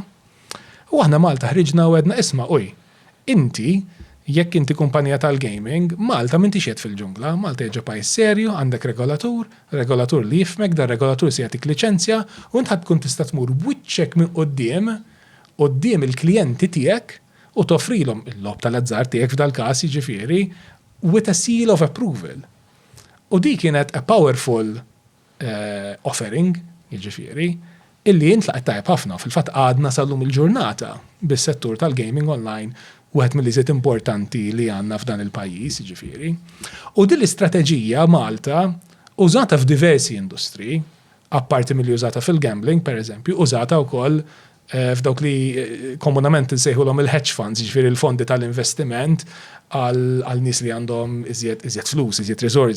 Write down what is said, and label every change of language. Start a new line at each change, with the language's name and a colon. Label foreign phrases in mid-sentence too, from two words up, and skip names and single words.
Maltese: U aħna Malta ħriġna u għedna isma' inti jekk inti kumpanija tal-gaming, Malta m'intix qiegħed fil-ġungla, Malta hija pajjiż serju, għandek regolatur li jifmek, dan regolatur se jagħtik liċenzja u int tkun tista' tmur b'wiċċek minn quddiem il-klijenti tiegħek u toffrilhom il-lob tal-azzar tiegħek f'dal-każ jiġifieri
English: with a seal of approval.
Maltese: U di kienet
English: a powerful offering,
Maltese: jiġifieri, illi intlaqet tajb ħafna fil-fatt għadna sallum il-ġurnata bis-settur tal-gaming online u għed mill-iżiet importanti li għanna f'dan il-pajjiż, jiġifieri. U din l-istrateġija Malta użata f'diversi industri, apparti milli użata fil-gambling, per eżempju, użata wkoll f'dawk li komunament nsejħulhom il-
English: hedge funds,
Maltese: jiġifieri il-fondi tal-investiment għal nies li għandhom iżjed flus, iżjed resorsi.